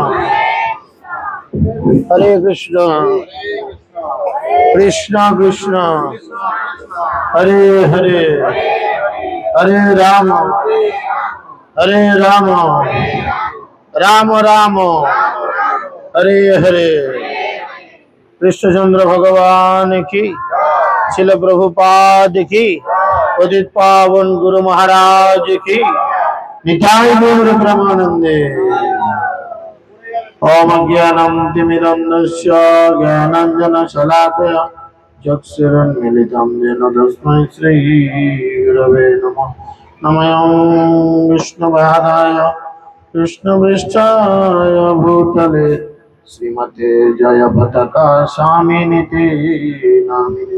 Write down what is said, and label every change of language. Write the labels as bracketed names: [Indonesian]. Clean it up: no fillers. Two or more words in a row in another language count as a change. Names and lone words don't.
[Sanskrit] হরে কৃষ্ণ কৃষ্ণ কৃষ্ণ হরে হরে হরে রাম রাম রাম হরে হরে। [Bangla] কৃষ্ণচন্দ্র ভগবান কি, শিল প্রভুপাদ কি, পতিত পাবন গুরু মহারাজ কি, নিতাই গৌর প্রেমানন্দে। [Sanskrit] ओम ज्ञानं तिमिरन्धस्य ज्ञानाञ्जनशलाकया चक्षुरुन्मीलितं येन तस्मै श्रीगुरवे नमः। नमः विष्णुपादाय कृष्णपृष्ठाय भूतले श्रीमते जयपताका स्वामिनिते नामिने।